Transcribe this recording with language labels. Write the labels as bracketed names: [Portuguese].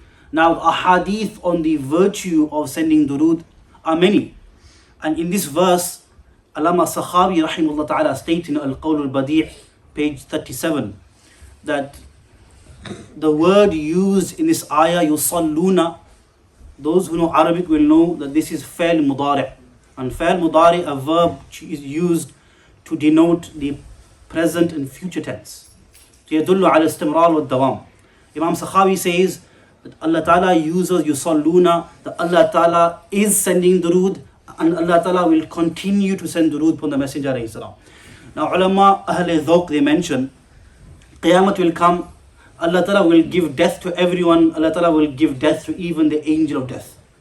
[English] Now, ahadith on the virtue of sending durood are many, and in this verse Allama Sakhawi rahimahullah ta'ala states in Al-Qawl al-Badi' page 37 that the word used in this ayah, yusalluna, those who know Arabic will know that this is fa'il mudari'. And fa'il mudari', a verb is used to denote the present and future tense. [Arabic] يدل على استمرار والدوام. [English] Imam Sakhawi says that Allah Ta'ala uses yusalluna, that Allah Ta'ala is sending durood, and Allah Ta'ala will continue to send durood upon the Messenger alayhi salam. Now ulama Ahl Dhawq, they mention Qiyamah will come, Allah Ta'ala will give death to everyone, Allah Ta'ala will give death to even the angel of death.